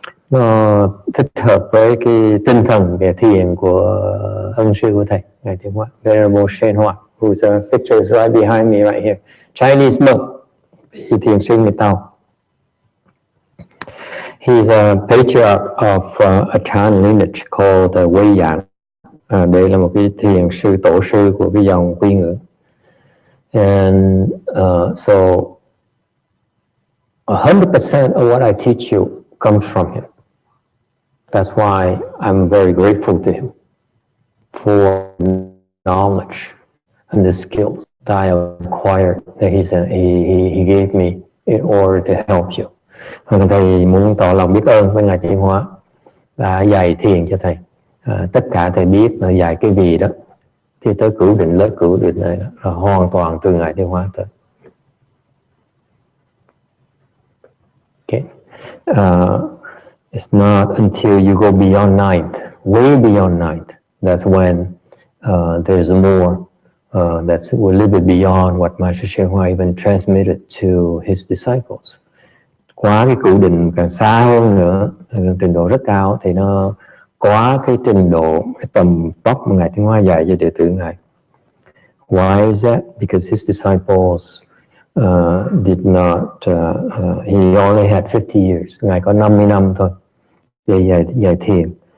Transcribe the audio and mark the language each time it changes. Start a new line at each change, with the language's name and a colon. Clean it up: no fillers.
Vietnamese: Nó thích hợp với cái tinh thần về thiền của ân sư của thầy, ngài Thiền Hoa,
English: Venerable Shen Hoa, whose picture is right behind me right here. Chinese monk,
Vietnamese: thiền sư người Tàu.
English: He's a patriarch of a Chan lineage called Wei Yan.
Vietnamese: Đây là một cái thiền sư tổ sư của cái dòng Quy Ngữ.
English: And so 100% of what I teach you comes from him. That's why I'm very grateful to him. for knowledge and the skills that I acquired that he gave me in order to help you.
Vietnamese: Thầy muốn tỏ lòng biết ơn với Ngài Tiến Hóa đã dạy thiền cho thầy. Tất cả thầy biết là dạy cái gì đó thì tới cửu định, lớp cửu định này là hoàn toàn từ Ngài Tiến Hóa tới.
English: Okay. It's not until you go beyond ninth, way beyond ninth, that's when there's more that's a little bit beyond what Master Hsien Hoa even transmitted to his disciples.
Vietnamese: Quá cái cửu định càng xa hơn nữa, trình độ rất cao thì nó quá cái trình độ, cái tầm tốc mà Ngài Tiến Hóa dạy cho đệ tử Ngài.
English: Why is that? Because his disciples did not, he only had 50 years.
Vietnamese: Ngài có 50 năm thôi để dạy thiền.